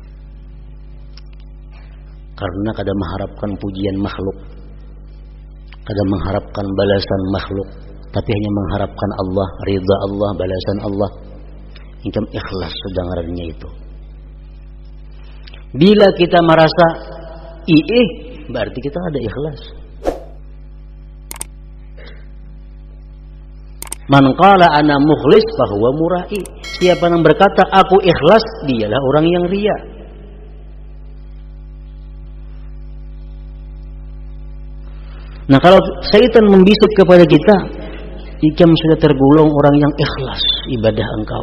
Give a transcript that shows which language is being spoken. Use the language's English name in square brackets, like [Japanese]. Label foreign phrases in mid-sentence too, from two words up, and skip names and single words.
[Indonesian] Karena kada mengharapkan pujian makhluk, kada mengharapkan balasan makhluk, tapi hanya mengharapkan Allah, ridha Allah, balasan Allah. [Banjar] Ikam ikhlas sudah ngarannya itu. Bila kita merasa berarti kita ada ikhlas. [Arabic] من قال أنا مخلص فهو مرائي. [Indonesian] Siapa yang berkata aku ikhlas, dialah orang yang riya. Nah, kalau syaitan membisik kepada kita, ikam sudah tergolong orang yang ikhlas ibadah engkau.